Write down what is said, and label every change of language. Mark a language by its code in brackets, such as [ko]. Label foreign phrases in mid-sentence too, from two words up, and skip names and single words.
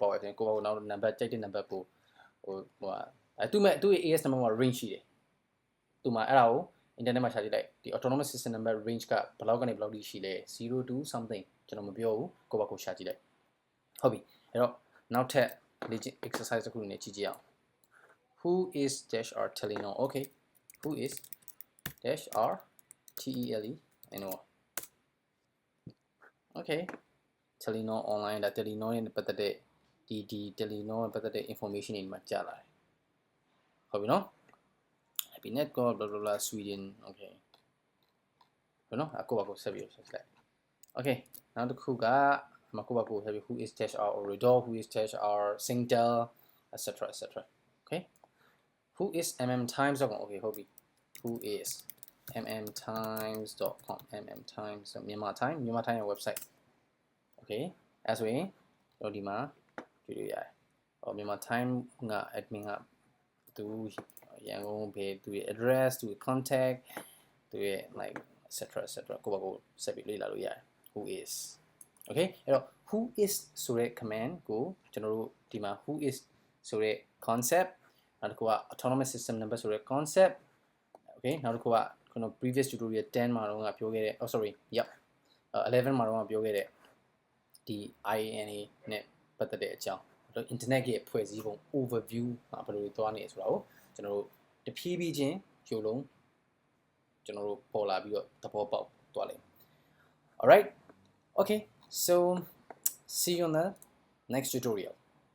[my] ပေါက်ရရင်ကိုယ့်ဘာကိုနောက် number ကြိုက်တဲ့ number ကိုသူ့ရဲ့ [en] AS number [my] မှာ range ရှိတယ်သူမှာအဲ့ဒါကို internet မှာရှာကြည့်လိုက်ဒီ [en] autonomous system number range [my] ကဘယ်လောက်ကနေဘယ်လောက်ထိရှိလဲ [en] 0 to something [my] ကျွန်တော်မပြောဘူးကိုယ့်ဘာကိုရှာကြည့်လိုက်ဟုတ်ပြီအဲ့တော့နောက်ထပ် exercise တစ်ခုနဲ့ကြည့်ကြည့်အောင် [en] who is -r Telenor okay who is -r Telenor okay Telenor online [my] ဒါ Telenor နဲ့ပတ်သက်တဲ့ဒီ Telenor နဲ့ပတ်သက်တဲ့ information တွေမှာကြားလာတယ်ဟုတ်ပြီနော် [en] Happy Network blah blah blah Sweden okay [my] ဘယ်နော်အခုပါကိုဆက်ပြီးဆက်လိုက် okay နောက်တစ်ခုကမကူပါကိုဆက်ပြီး [en] who is -r Ooredoo who is -r Singtel etc etc okay who is Times.com okay [my] ဟုတ်ပြီ [en] who is Times.com [my] Times မြန်မာ Time ရဲ့ [en] website okay [my] အဲဆိုရင်တော့ဒီမှာတွေ့လို့ရတယ်မြန်မာ Time က admin ကသူရ န်ကုန်ပဲသူရဲ့ address သူရဲ့ contact သူရဲ့ [en] like etc etc [my] ကိုယ့်ဘာကိုဆက်ပြီးလေ့လာလို့ရတယ် [en] who is okay [my] အဲ့တော့ [en] who is [my] ဆိုတဲ့ command ကိုကျွန်တော်တို့ဒီမှာ [en] who is [my] ဆိုတဲ့ concept နောက်တစ်ခုက [en] autonomous system number [my] ဆိုတဲ့ concept okay နောက်တစ်ခုကခုန [en] previous tutorial [my] 10 မှာတော့ပြောခဲ့တဲ့ [en] oh sorry yep [my] 11မှာတော့ပြောခဲ့တဲ့ဒီ IANA နဲ့ပတ်သက်တဲ့အကြောင်း internet ရဲ့ဖွဲ့စည်းပုံ overview မှာဘယ်လိုသွားနေဆိုတာကိုကျွန်တော်တို့တဖြည်းဖြည်းချင်းကြိုလုံးကျွန်တော်တို့ပေါ်လာပြီးတော့သဘောပေါက်သွားလိမ့်မယ် [en] all right okay so see you on the next tutorial